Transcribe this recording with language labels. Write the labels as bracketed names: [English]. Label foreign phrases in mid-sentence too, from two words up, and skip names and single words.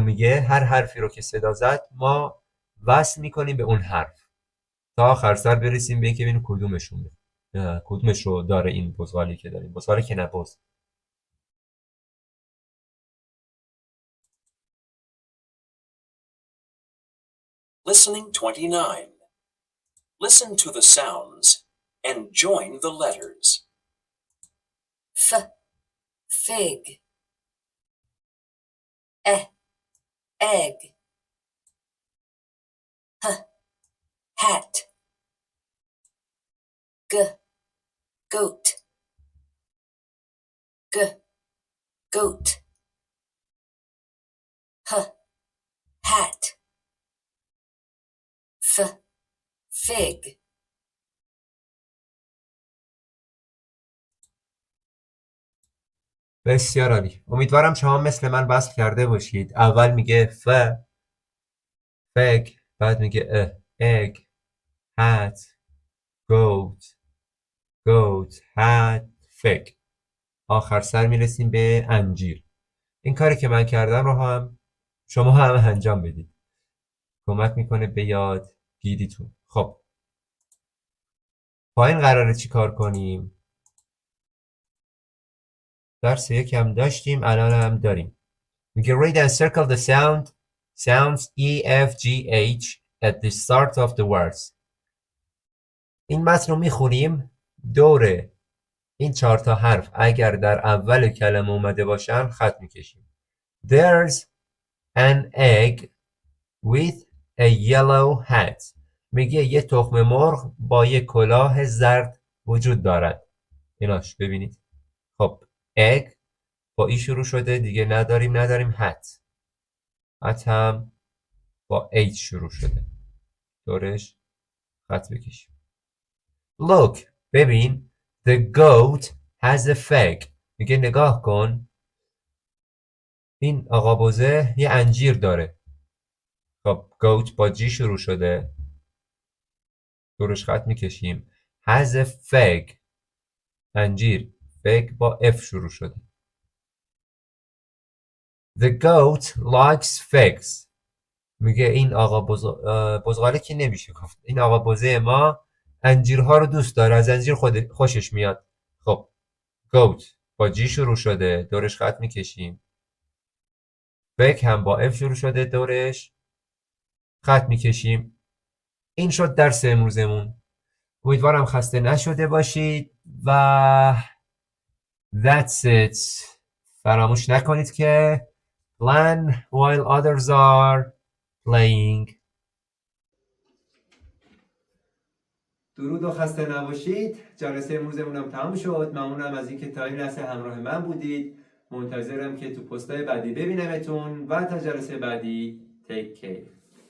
[Persian] هر حرفی رو که صدا زد ما وصل میکنیم به اون حرف تا آخر سر برسیم به اینکه ببینیم کدومش رو داره این بزغالی که داریم. بزغالی که نباز. [English] Listening 29. Listen to the sounds and join the letters. Fig. Egg. Hat. Goat. Goat. Hat. Fig. [Persian] بسیار عالی. امیدوارم شما مثل من وصل کرده باشید. اول میگه فگ، بعد میگه [English] egg, hat, goat, hat, fig. [Persian] آخر سر میرسیم به انجیر. این کاری که من کردم رو هم شما هم انجام بدید. کمک میکنه به یادگیریتون. خب پایین قراره چی کار کنیم؟ درس یکم داشتیم، الان هم داریم. [English] میگه read and circle the sounds E, F, G, H at the start of the words. [Persian] این متن رو میخونیم، دور این 4 تا حرف اگر در اول کلمه اومده باشن خط میکشیم. [English] There's an egg with a yellow hat. [Persian] میگه یه تخم مرغ با یه کلاه زرد وجود دارد. ایناش ببینید. خب egg با ای شروع شده، دیگه نداریم hat. hat هم با H شروع شده. دورش خط بکشیم. [English] Look, ببین. The goat has a fig. [Persian] میگه نگاه کن. این آقا بزه یه انجیر داره. خب goat با G شروع شده. دورش خط میکشیم. [English] Has a fig. [Persian] انجیر. fig با F شروع شده. [English] The goat likes figs. [Persian] میگه این آقا بزغاله که نمیشه گفت. این آقا بزه ما انجیرها رو دوست داره. از انجیر خوشش میاد. خب goat با G شروع شده. دورش خط میکشیم. fig هم با F شروع شده. دورش خط میکشیم. این شد درس امروزمون. امیدوارم خسته نشده باشید و [English] that's it. [Persian] فراموش نکنید که [English] plan while others are playing. [Persian] درود و خسته نباشید. جلسه امروزمون هم تمام شد. ممنونم از اینکه تا این لحظه همراه من بودید. منتظرم که تو پستای بعدی ببینمتون و تا جلسه بعدی [English] take care.